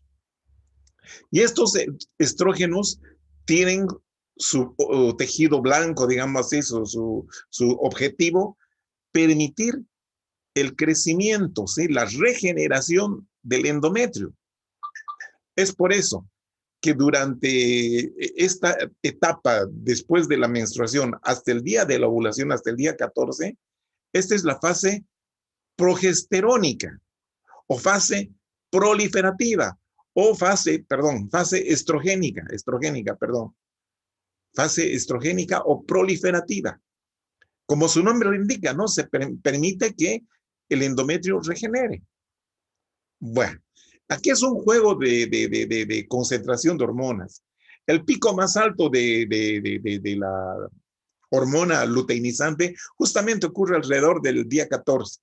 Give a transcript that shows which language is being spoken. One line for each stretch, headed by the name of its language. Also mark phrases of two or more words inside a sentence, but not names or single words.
Spanish: Y estos estrógenos tienen su tejido blanco, digamos así, su objetivo, permitir el crecimiento, ¿sí? La regeneración del endometrio. Es por eso que durante esta etapa, después de la menstruación, hasta el día de la ovulación, hasta el día 14, esta es la fase progesterónica o fase proliferativa o fase estrogénica, fase estrogénica o proliferativa. Como su nombre lo indica, ¿no? Se permite que el endometrio regenere. Bueno, aquí es un juego de concentración de hormonas. El pico más alto de la hormona luteinizante justamente ocurre alrededor del día 14.